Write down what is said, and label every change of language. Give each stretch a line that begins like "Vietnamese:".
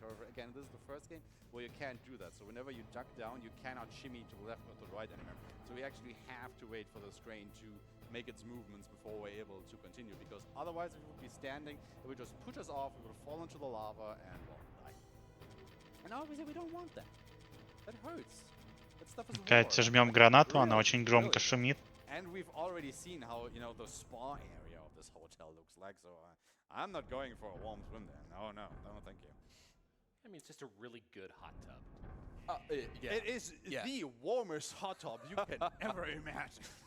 English: However, again, this is the first game where you can't do that. So whenever you duck down, you cannot shimmy to the left or to the right anymore. So we actually have to wait for this crane to make its movements before we're able to continue. Because otherwise, if we would be standing, it would just push us off, we would fall into the lava, and we'll die. And obviously, we don't want that. That hurts. That stuff is
Russian: Опять жмем гранату, она очень громко шумит.
English: And we've already seen how, you know, the spa area of this hotel looks like, so I'm not going for a warm swim there. No, thank you. I mean, it's just a really good hot tub. Yeah. It is Yeah. the warmest hot tub you can ever imagine.